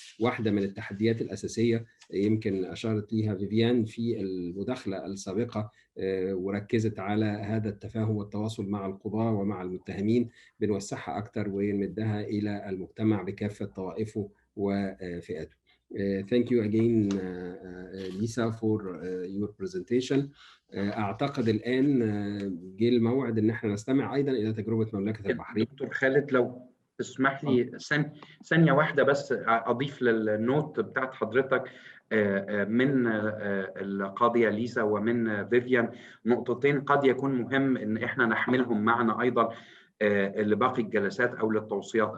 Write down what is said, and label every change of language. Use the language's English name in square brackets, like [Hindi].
[Arabic] واحدة من التحديات الأساسية يمكن أشارت ليها فيفيان في المداخلة السابقة وركزت على هذا التفاهم والتواصل مع القضاة ومع المتهمين، بنوسعها أكثر ونمدها إلى المجتمع بكافة طوائفه وفئاته. [English] Thank you again, Lisa, for your presentation. [Arabic] أعتقد الآن جه الموعد إن احنا نستمع أيضا إلى تجربة مملكة البحرين. دكتور خالد لو تسمح لي ثانية واحدة بس أضيف للنوت بتاعت حضرتك من القاضية ليسا ومن فيفيان نقطتين قد يكون مهم إن إحنا نحملهم معنا أيضا لباقي الجلسات أو للتوصيات.